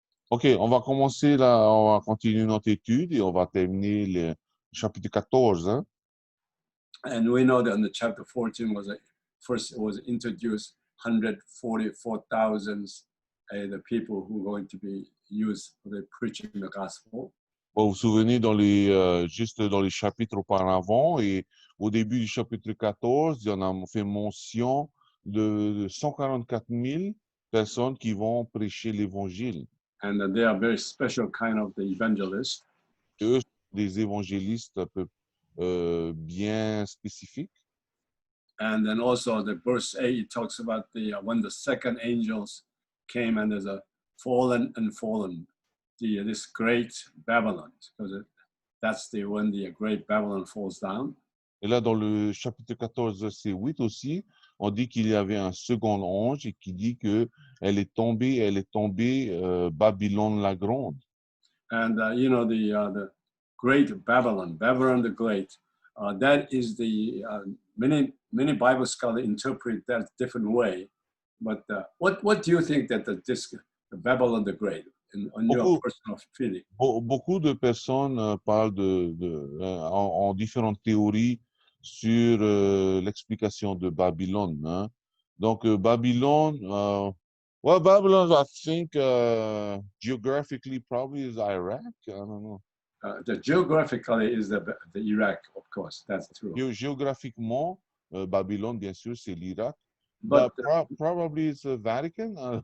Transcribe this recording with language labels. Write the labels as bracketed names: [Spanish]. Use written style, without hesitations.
[French] OK, on va commencer là, on va continuer notre étude et on va terminer le chapitre 14. Hein. [English] And we know that in the chapter 14 first it was introduced 144,000 the people who are going to be used for the preaching the gospel. [French] Bon, vous vous souvenez juste dans les chapitres auparavant et au début du chapitre 14, il y en a fait mention de 144 000 personnes qui vont prêcher l'évangile. [English] And they are very special kind of the evangelists. [French] Eux sont des évangélistes un peu bien spécifiques. [English] And then also the verse 8 it talks about when the second angels came and there's a fallen, this great Babylon, because that's when the great Babylon falls down. [French] Et là, dans le chapitre 14, verset 8 aussi, on dit qu'il y avait un second ange et qui dit que elle est tombée, Babylone la grande. [English] And you know the great Babylon the Great, that is the many Bible scholars interpret that different way. But what do you think that the Babylon the Great, on your personal feeling? [French] Beaucoup de personnes parlent en différentes théories sur l'explication de Babylone. Hein. [English] Donc, Babylone, well, Babylon, I think geographically probably is Iraq. I don't know. The geographically is the Iraq, of course, that's true. [French] Géographiquement, Babylone, bien sûr, c'est l'Irak. [English] But probably it's the Vatican.